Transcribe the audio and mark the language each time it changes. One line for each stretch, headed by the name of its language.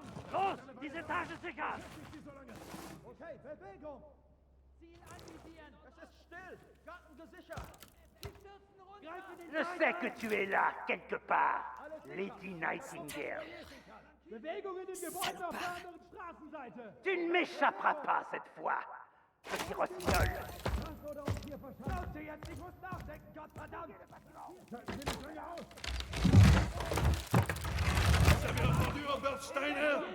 German: Los, diese Etage sicher! Okay, Bewegung! Ziel anvisieren! Es ist still! Garten gesichert!
French: Je sais que tu es là, quelque part, Lady Nightingale.
German: Bewegung in dem Gebäude auf der anderen Straßenseite!
French: Tu ne m'échapperas pas cette fois, petit rossignol.
German: Leute, jetzt, ich muss nachdenken, Gottverdammt! Schalten Sie die Feuer aus!
French: Vous avez entendu, Robert Steiner?